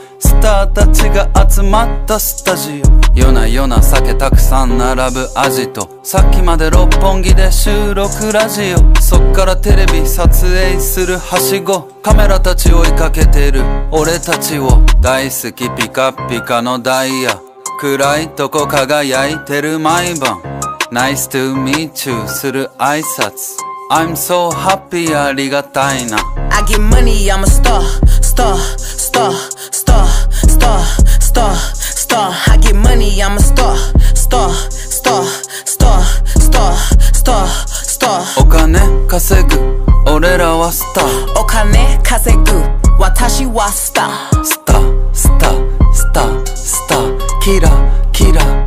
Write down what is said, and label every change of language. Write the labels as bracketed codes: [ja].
[ja] スターたちが集まったスタジオ夜な夜な酒たくさん並ぶアジトさっきまで六本木で収録ラジオそっからテレビ撮影するはしごカメラたち追いかけてる俺たちを大好きピカピカのダイヤ暗いとこ輝いてる毎晩 [en] Nice to meet you [ja] する挨拶 [en] I'm so happy [ja] ありがたいな [en] I get money, I'm a star, star, star, star, star, star, star. I get money, I'm a star, star, star, star, star, star, star. [ja] お金稼ぐ俺らはスターお金稼ぐ私はスタースタースタースタースターキラキラ